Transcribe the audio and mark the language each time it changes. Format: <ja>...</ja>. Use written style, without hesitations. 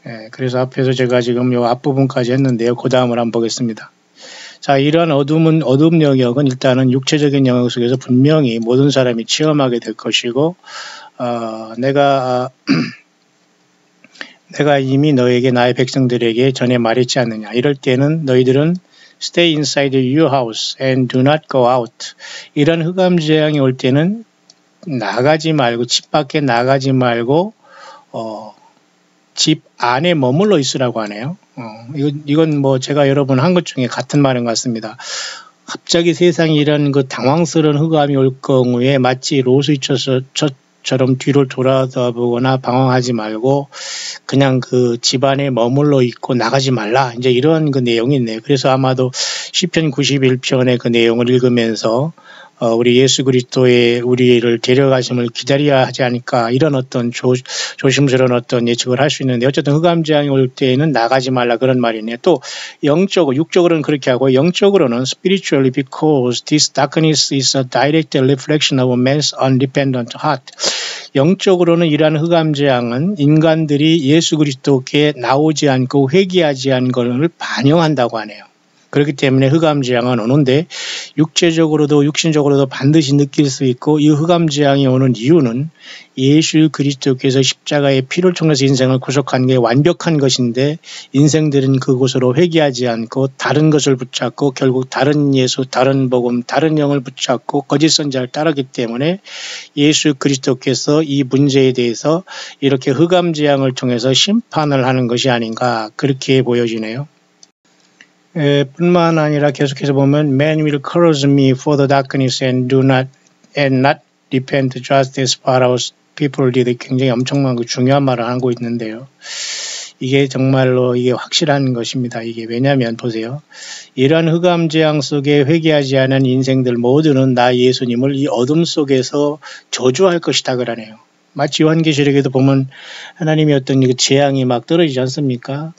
<ko>그래서 앞에서 제가 지금 요 앞부분까지 했는데요. 그 다음을 한번 보겠습니다. 자, 이러한 어둠 영역은 일단은 육체적인 영역 속에서 분명히 모든 사람이 체험하게 될 것이고, 내가 이미 너에게 나의 백성들에게 전에 말했지 않느냐. 이럴 때는 너희들은</ko> <en>stay inside your house and do not go out.</en> <ko>이런 흑암재앙이 올 때는 나가지 말고, 집 밖에 나가지 말고 집 안에 머물러 있으라고 하네요. 이건 뭐 제가 여러 번 한 것 중에 같은 말인 것 같습니다. 갑자기 세상에 이런 그 당황스러운 흑암이 올 경우에 마치 로스처럼 뒤를 돌아다보거나 방황하지 말고 그냥 그 집안에 머물러 있고 나가지 말라. 이제 이런 그 내용이 있네요. 그래서 아마도 시편 91편의 그 내용을 읽으면서 우리 예수 그리스도의 우리를 데려가심을 기다려야 하지 않을까, 이런 어떤 조심스러운 어떤 예측을 할 수 있는데, 어쨌든 흑암재앙이 올 때에는 나가지 말라, 그런 말이네요. 또 육적으로는 그렇게 하고, 영적으로는</ko> <en>spiritually because this darkness is a direct reflection of man's undependent heart.</en> <ko>영적으로는 이러한 흑암재앙은 인간들이 예수 그리스도께 나오지 않고 회개하지 않은 것을 반영한다고 하네요. 그렇기 때문에 흑암재앙은 오는데 육신적으로도 반드시 느낄 수 있고, 이 흑암재앙이 오는 이유는 예수 그리스도께서 십자가의 피를 통해서 인생을 구속한 게 완벽한 것인데, 인생들은 그곳으로 회개하지 않고 다른 것을 붙잡고 결국 다른 예수, 다른 복음, 다른 영을 붙잡고 거짓 선지자를 따르기 때문에 예수 그리스도께서 이 문제에 대해서 이렇게 흑암재앙을 통해서 심판을 하는 것이 아닌가, 그렇게 보여지네요. 뿐만 아니라 계속해서 보면</ko> <en>Man will curse me for the darkness and not repent just as Pharaoh's people did.</en> <ko>굉장히 엄청난 그 중요한 말을 하고 있는데요. 이게 정말로 이게 확실한 것입니다. 이게 왜냐하면 보세요. 이러한 흑암재앙 속에 회개하지 않은 인생들 모두는 나 예수님을 이 어둠 속에서 저주할 것이다 그러네요. 마치 요한계시록에도 보면 하나님의 어떤 재앙이 막 떨어지지 않습니까?</ko>